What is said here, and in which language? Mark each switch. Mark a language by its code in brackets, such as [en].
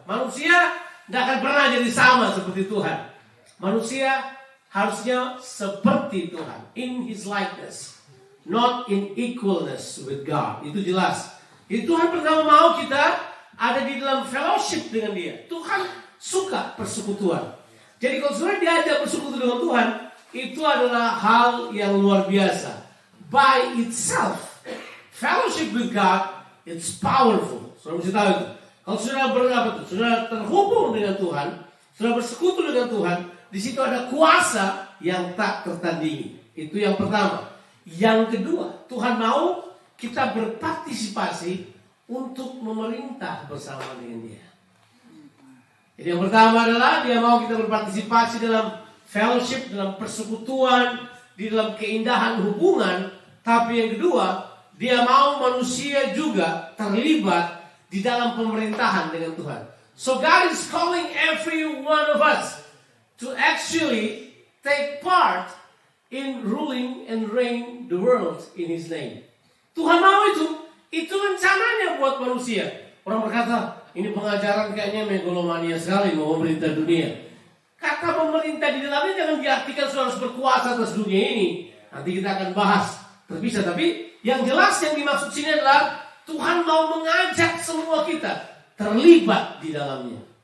[id] Manusia tidak akan pernah jadi sama seperti Tuhan. Manusia harusnya seperti Tuhan, [en] in His likeness, not in equalness with God. [id] Itu jelas. Jadi Tuhan pertama mau kita ada di dalam fellowship dengan Dia. Tuhan suka persekutuan. Jadi kalau sudah diajak bersekutu dengan Tuhan, itu adalah hal yang luar biasa. [en] By itself, fellowship with God, it's powerful. [id] Saudara mesti tahu itu. Kalau sudah terhubung dengan Tuhan, sudah bersekutu dengan Tuhan, di situ ada kuasa yang tak tertandingi. Itu yang pertama. Yang kedua, Tuhan mau kita berpartisipasi untuk memerintah bersama dengan Dia. Jadi yang pertama adalah Dia mau kita berpartisipasi dalam fellowship, dalam persekutuan, di dalam keindahan hubungan. Tapi yang kedua, Dia mau manusia juga terlibat di dalam pemerintahan dengan Tuhan. [en] So God is calling every one of us to actually take part in ruling and reign the world in His name. [id] Tuhan mau itu rencananya buat manusia. Orang berkata, ini pengajaran kayaknya megalomania sekali, mau memerintah dunia. Kata pemerintah di dalamnya jangan diartikan sudah harus berkuasa atas dunia ini. Nanti kita akan bahas terpisah. Tapi yang jelas yang dimaksud sini adalah Tuhan mau mengajak semua kita terlibat di dalamnya.